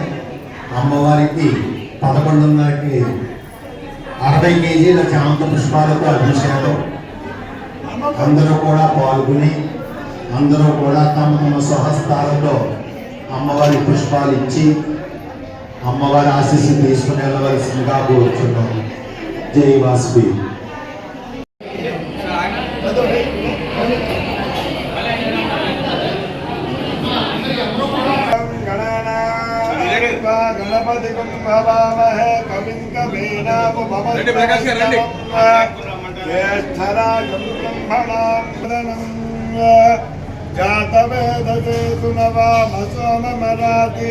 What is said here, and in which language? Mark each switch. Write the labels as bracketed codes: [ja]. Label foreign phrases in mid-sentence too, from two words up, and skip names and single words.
[te] అమ్మవారికి 11:30కి 60 కేజీల చామంతి పుష్పాలతో అభిషేకం. అందరూ కూడా పాల్గొని అందరూ కూడా తమ తమ స్వహస్తాలతో అమ్మవారి పుష్పాలు ఇచ్చి అమ్మవారి ఆశీస్సు తీసుకుని వెళ్ళవలసిందిగా కోరుతున్నాము. జై వాసవి. [sa] गणपति भवामहे कविं कवीनामुपमश्रवस्तमं ज्येष्ठराजं ब्रह्मणां जातवेदसे सुनवाम सोममराति